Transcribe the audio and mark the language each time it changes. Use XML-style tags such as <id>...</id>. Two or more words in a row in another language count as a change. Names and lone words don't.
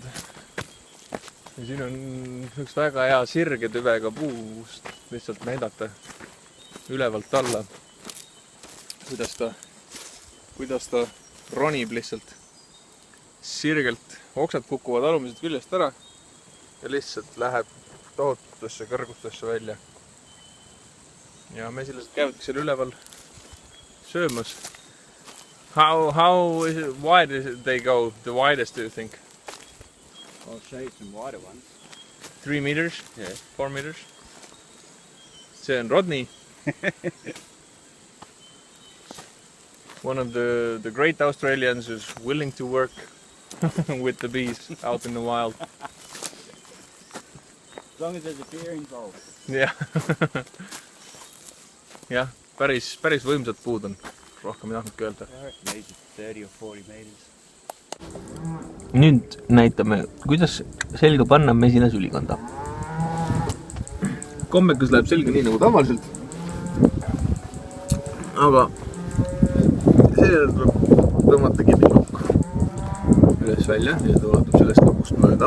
<et>Ja siin on üks väga hea sirge tüvega puust lihtsalt näidata ülevalt alla, kuidas ta ronib lihtsalt sirgelt. Oksad kukuvad alumiselt küljest ära ja lihtsalt läheb tohututesse kõrgustesse välja. Ja mesilased käivadki seal üleval söömas.</et> <en>How wide they go? The widest, do you think? I'll show you some wider ones. 3 meters? Yeah. 4 meters?</en> <et>See on Rodney.</et> <en>One of the great Australians who's willing to work with the bees out in the wild. As long as there's a beer involved. Yeah.</en> <et>Jah, päris võimsad puud on. Rohkem ei tahtnudki öelda.</et> <en>30 or 40 meters.</en> <et>Nüüd näitame, kuidas selga panna mesilasülikonda. Kommekas läheb selga nii nagu tavaliselt. Aga see tuleb tõmmata kidilukk üles välja ja ta ulatub sellest lukust mööda.</et>